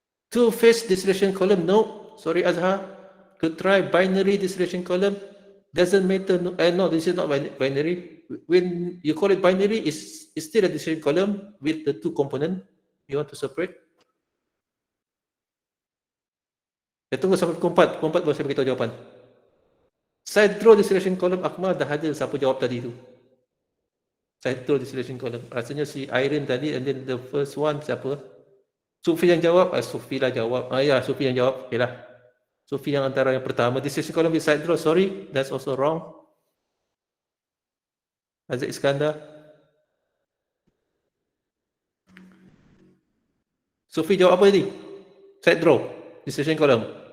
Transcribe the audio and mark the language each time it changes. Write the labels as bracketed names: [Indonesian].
[English] Two-phase distillation column, no. Sorry Azhar. Could try binary distillation column. Doesn't matter, no, this is not binary. When you call it binary, it's still a distillation column with the two component. You want to separate. [Malay] Tunggu sampai pukul 4 baru saya beritahu jawapan. [English] Side draw distillation column, Akmal dah ada siapa jawab tadi tu. Side draw distillation column. [Malay] Rasanya si Irene tadi, and then the first one siapa? Sufi yang jawab. Sufi lah jawab. Ya, Sufi yang jawab. Okay lah. Sufi yang antara yang pertama. [English] Distillation column with side draw. Sorry, that's also wrong. Aziz Iskandar. [Malay] Sufi jawab apa tadi? Side draw. Distillation column.